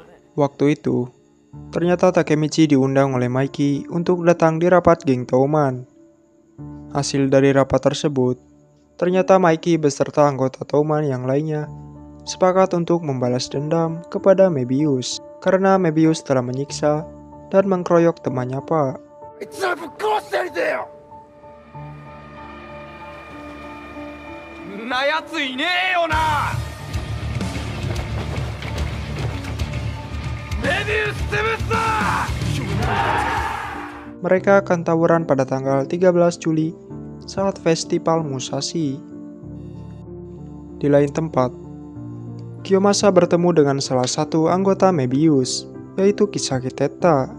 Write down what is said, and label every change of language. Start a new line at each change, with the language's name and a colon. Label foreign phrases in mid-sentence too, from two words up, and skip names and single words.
Indonesian: Waktu itu, ternyata Takemichi diundang oleh Mikey untuk datang di rapat geng Touman. Hasil dari rapat tersebut, ternyata Mikey beserta anggota Touman yang lainnya sepakat untuk membalas dendam kepada Mebius karena Mebius telah menyiksa dan mengkeroyok temannya Pak.
Japanese: あいつらぶっ殺してやりてえよ。んなやついねえよな。メビウス潰すぞ。
Indonesian: Mereka akan tawuran pada tanggal 13 Juli saat festival Musashi. Di lain tempat, Kiyomasa bertemu dengan salah satu anggota Mebius, yaitu Kisaki Teta.